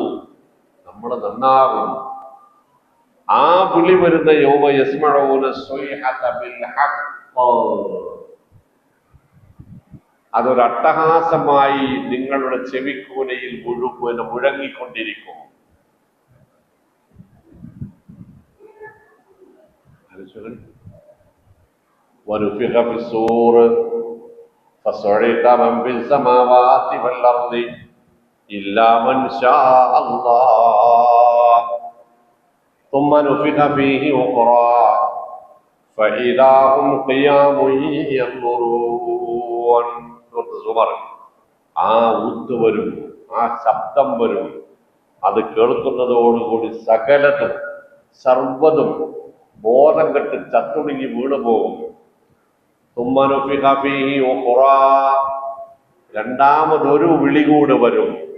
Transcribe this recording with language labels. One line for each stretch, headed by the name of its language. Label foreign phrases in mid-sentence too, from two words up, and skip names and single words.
Malayalam: നമ്മൾ നന്നാകും. ആ വിളി വരുന്ന
Arabic: يوم يسمعون الصيحة بالحق,
Malayalam: അതൊരു അട്ടഹാസമായി നിങ്ങളുടെ ചെവിക്കൂനയിൽ മുഴങ്ങിക്കൊണ്ടിരിക്കും.
Arabic: ونفخ في الصور فصعق من في السماوات والأرض إلا من شاء الله ثم نفخ فيه أخرى فإذا هم قيام ينظرون.
Malayalam: ആ ഊത്ത് വരും, ആ ശബ്ദം വരും. അത് കേൾക്കുന്നതോടുകൂടി സകലതും സർവ്വതും ബോധം കെട്ട് ചത്തുണങ്ങി വീണുപോകും. രണ്ടാമതൊരു വിളി കൂടെ വരും.